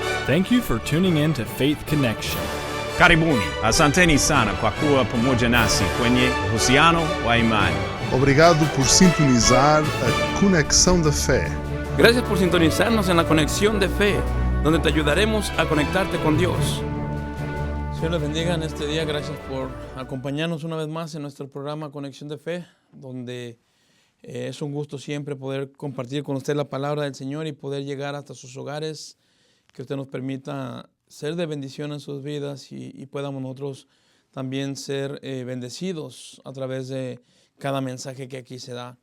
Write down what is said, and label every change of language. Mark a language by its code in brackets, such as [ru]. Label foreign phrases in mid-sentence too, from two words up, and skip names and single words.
[en] Thank you for tuning in to Faith Connection. [sw] Karibuni, asanteni sana kwa kuwa pamoja nasi kwenye uhusiano wa imani. [pt] Obrigado por sintonizar a Conexão da Fé. [es] Gracias por sintonizarnos en la Conexión de Fe, donde te ayudaremos a conectarte con Dios. Señor les bendiga en este día. Gracias por acompañarnos una vez más en nuestro programa Conexión de Fe, donde es un gusto siempre poder compartir con usted la palabra del Señor y poder llegar hasta sus hogares, que usted nos permita ser de bendición en sus vidas y podamos nosotros también ser bendecidos a través de cada mensaje que aquí se da.